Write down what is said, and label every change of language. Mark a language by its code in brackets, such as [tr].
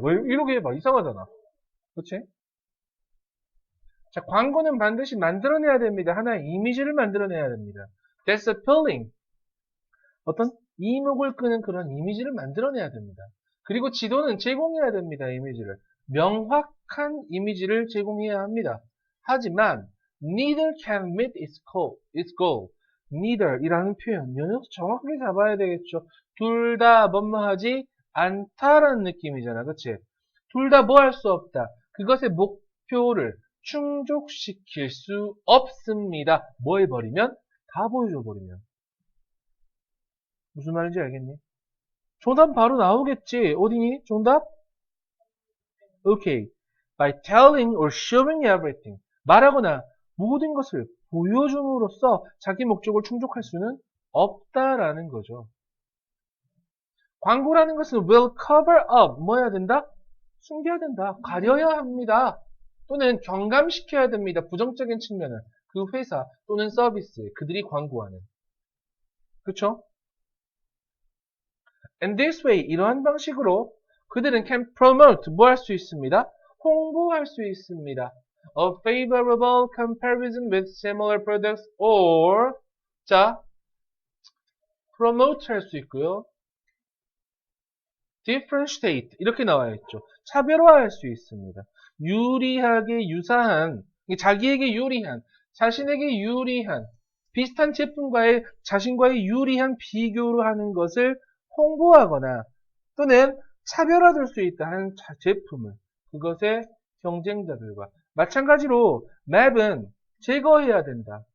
[ko] 뭐 이렇게 막 이상하잖아. 그렇지? 자, 광고는 반드시 만들어내야 됩니다. 하나의 이미지를 만들어내야 됩니다. [en] That's appealing. [ko] 어떤 이목을 끄는 그런 이미지를 만들어내야 됩니다. 그리고 지도는 제공해야 됩니다. 이미지를. 명확한 이미지를 제공해야 합니다. 하지만 [en] neither can meet its goal. [ko] neither 이라는 표현 여기서 정확하게 잡아야 되겠죠. 둘 다 뭐뭐하지 않다라는 느낌이잖아. 그치? 둘 다 뭐 할 수 없다. 그것의 목표를 충족시킬 수 없습니다. 뭐 해버리면? 다 보여줘 버리면. 무슨 말인지 알겠니? 정답 바로 나오겠지. 어디니? 정답? [en] Okay. By telling or showing everything. [ko] 말하거나 모든 것을 보여줌으로써 자기 목적을 충족할 수는 없다라는 거죠. 광고라는 것은 [en] will cover up. [ko] 뭐 해야 된다? 숨겨야 된다. 가려야 합니다. 또는 경감시켜야 됩니다. 부정적인 측면은. 그 회사 또는 서비스에 그들이 광고하는. 그쵸? [en] And this way, [ko] 이러한 방식으로 그들은 [en] can promote, [ko] 뭐 할 수 있습니다? 홍보할 수 있습니다. [en] A favorable comparison with similar products or, [ko] 자, [en] promote [ko] 할 수 있고요. differentiate, 이렇게 나와 있죠. 차별화할 수 있습니다. 유리하게 유사한, 자기에게 유리한, 자신에게 유리한, 비슷한 제품과의 자신과의 유리한 비교를 하는 것을 홍보하거나 또는 차별화될 수 있다 하는 제품을 그것의 경쟁자들과 마찬가지로 맵은 제거해야 된다.